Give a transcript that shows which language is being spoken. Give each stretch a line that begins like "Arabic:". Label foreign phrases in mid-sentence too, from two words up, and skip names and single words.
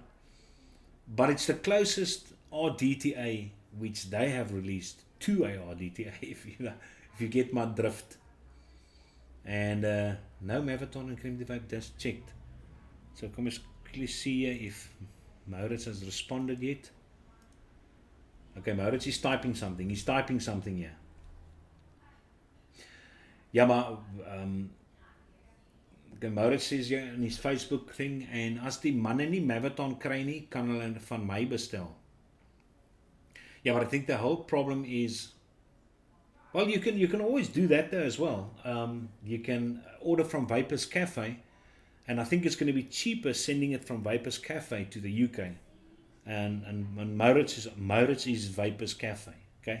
English: But it's the closest RDTA which they have released to a RDTA, if you get my drift. And no Mavaton and Creme de Vape just checked. So come let's quickly see if Maurits has responded yet. Okay, Maurits is typing something. He's typing something here.
Afrikaans: Ja, maar
English: Maurits says ja in his Facebook thing,
Afrikaans: en as die manne nie Mavaton kry nie, kan hulle van my bestel.
English: Yeah, but I think the whole problem is, well, you can always do that though as well. You can order from Vapors Cafe, and I think it's going to be cheaper sending it from Vapors Cafe to the UK. And Maurits is Vapors Cafe, okay?